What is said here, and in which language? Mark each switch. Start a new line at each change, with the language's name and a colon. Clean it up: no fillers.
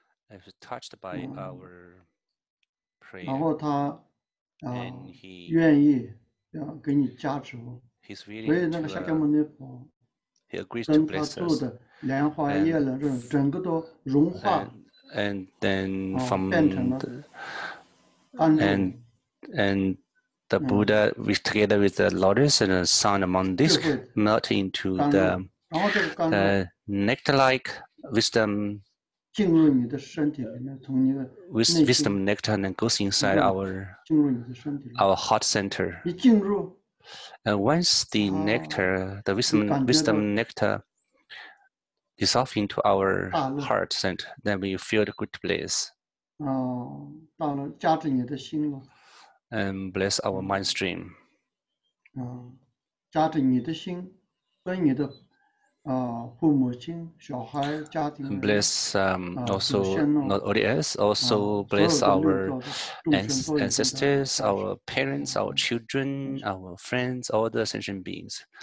English: Is touched by our prayer.
Chinese: 然后他愿意给你加持。所以那个释迦牟尼佛跟他做的莲花叶了，这整个都融化。
English: And then from and the Buddha together with the lotus and the sun among this melt into the nectar-like wisdom.
Chinese: 进入你的身体里面，从你的
English: wisdom nectar and goes inside our heart center.
Chinese: 一进入
English: And once the nectar, the wisdom nectar dissolve into our heart center, then we feel the good bliss.
Chinese: 到了加持你的心了。
English: And bless our mind stream.
Chinese: 加持你的心，跟你的父母亲、小孩、家庭。
English: Bless also not only us, also bless our ancestors, our parents, our children, our friends, all the sentient beings.